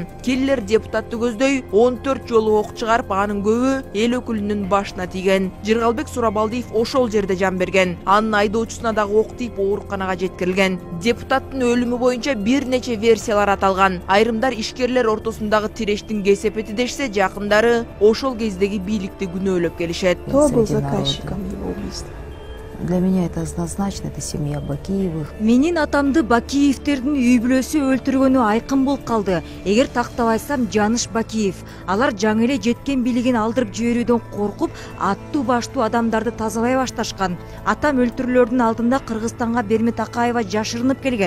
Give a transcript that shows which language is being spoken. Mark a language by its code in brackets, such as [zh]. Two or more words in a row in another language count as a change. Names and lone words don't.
[ky] Келлер депутатты көздөй 14 жолу ок чыгарып, анын көбү эл өкүлүнүн башына тийген. Жыргалбек Сурабалдиев ошол жерде жан берген. Анын айдоочусуна дагы тип ооруканага жеткирилген. Депутаттын өлүмү боюнча бир нече версиялар аталган. Айрымдар ишкерлер ортосундагы тирештин кесепети дешсе, жакындары ошол кездеги бийликти күнөөлөп келишет. [ru] Кто был заказчиком его убийства? Для меня это однозначно, это семья Бакиевых. [ky] Менин атамды Бакиевтердин үй бүлөсү өлтүргөнү айкын болуп калды. Эгер тактабайсам, Жаныш Бакиев. Алар жаңы эле жеткен бийлигин алдырып жиберүүдөн коркуп, аттуу баштуу адамдарды тазалай башташкан. Атам өлтүрүүлөрдүн алдында Кыргызстанга Бермет Акаева жашырынып келген.